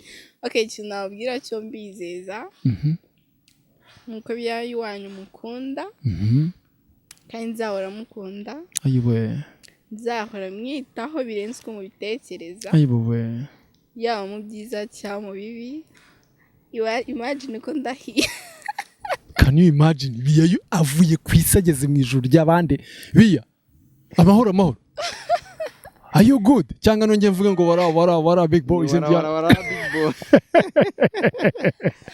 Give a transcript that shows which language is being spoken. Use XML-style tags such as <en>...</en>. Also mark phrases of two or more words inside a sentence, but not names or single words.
<rw>Okay, ikintu nababwira cyo mbizeza nuko bya iwanyu mukunda kandi nzahora mukunda ayiwe nzahora mwitaho birenze uko mubitekereza ayiwe yaba mu byiza cyangwa mu bibi imagine ko ndahiye</rw> <en>can you imagine</en> <rw>biyayo avuye ku isi ageze mu ijuru ry'abandi biya amahoro</rw> <en>are you good</en> <rw>cyangwa nongeye mvuge ngo wara</rw> <en>big boys and Wara, big boy.</en>